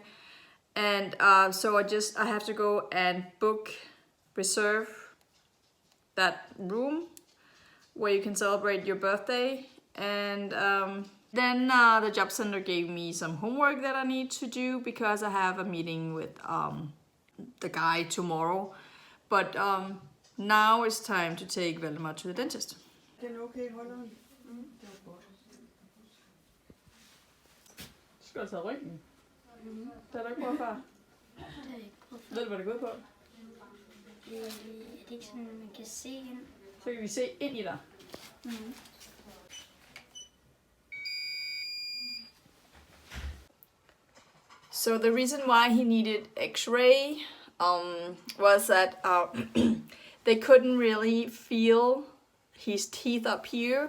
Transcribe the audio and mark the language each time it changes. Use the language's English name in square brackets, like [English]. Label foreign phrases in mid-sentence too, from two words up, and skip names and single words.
[English] And so I have to go and reserve that room where you can celebrate your birthday. And then the job center gave me some homework that I need to do because I have a meeting with the guy tomorrow. But now it's time to take Valdemar to the dentist. Okay, hold on. [Danish] Skal du tage ryggen? Det er du ikke prøvet før? Det har jeg ikke prøvet før. Ved du, hvad det går ud på? Er det ikke sådan, man kan se ind? Så kan vi se ind i dig. Mm. [English] So the reason why he needed x-ray was that they couldn't really feel his teeth up here.